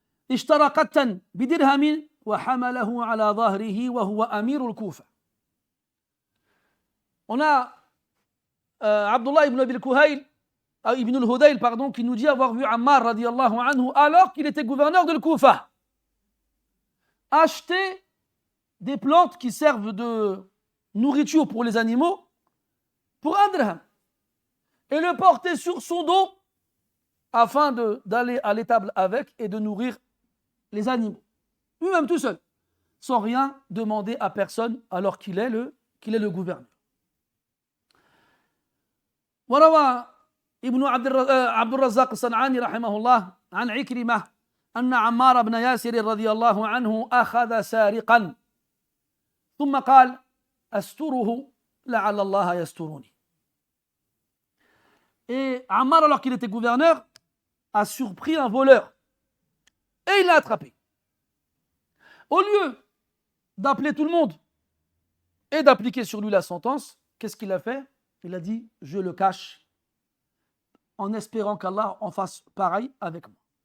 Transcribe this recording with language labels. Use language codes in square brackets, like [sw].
[ar] اشترى قتا بدرهم وحمله على ظهره وهو أمير الكوفة. [fr] On a Abdullah ibn Abi ibn al-Hudayl, pardon, qui nous dit avoir vu Ammar radiallahu anhu alors qu'il était gouverneur de l'Koufa acheter des plantes qui servent de nourriture pour les animaux pour un dirham et le porter sur son dos afin d'aller à l'étable avec et de nourrir les animaux. Lui-même tout seul, sans rien demander à personne alors qu'il est le gouverneur. [ar] وروى ابن عبد الرزاق الصنعاني رحمه الله عن عكرمة أن عمار بن ياسر رضي الله عنه أخذ سارقا ثم قال أستره لعل الله يسترني. [fr] Et Ammar, alors qu'il était gouverneur, a surpris un voleur et il l'a attrapé. Au lieu d'appeler tout le monde et d'appliquer sur lui la sentence, qu'est-ce qu'il a fait? Il a dit, je le cache en espérant qu'Allah en fasse pareil avec moi.